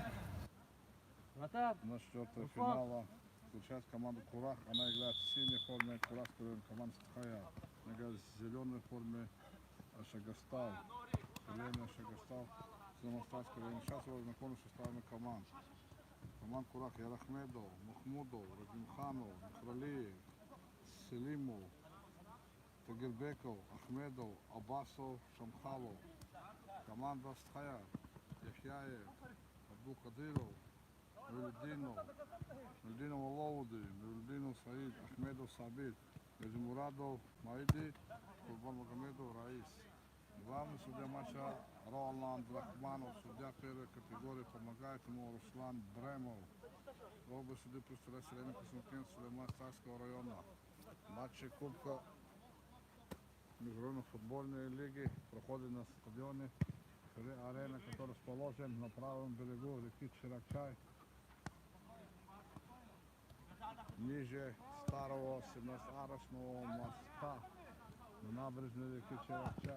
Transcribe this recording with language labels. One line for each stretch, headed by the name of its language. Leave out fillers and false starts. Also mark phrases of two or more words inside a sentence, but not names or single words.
Russian: Вратарь! На четвертого финала включает команду Курах. Она играет в синей форме, Курах команда Стхая. Она играет в зеленой форме Шагастал. Зеленый Шагастал. Сейчас его знакомы с составами команд. Команд Курах: Ярахмедов, Мухмудов, Радимханов, Мухралиев, Селимов, Тагирбеков, Ахмедов, Аббасов, Шамхалов. Команда Стхая: Яхяев, Абдул-Кадыров, Нурдинов Алауди, Нурдинов Саид, Ахмедов Сабит, Газимурадов Маиди, Курбан Магомедов Раис. Главный судья матча Роланд Рахманов, судья первой категории, помогает ему Руслан Бремов. Оба суды представляют Селена Константин Сулейман Старского района. Матчи Кубка международной футбольной лиги проходят на стадионе Арена, который расположен на правом берегу реки Чиракчай, ниже старого 17-арочного моста на набережной реки Чиракчай.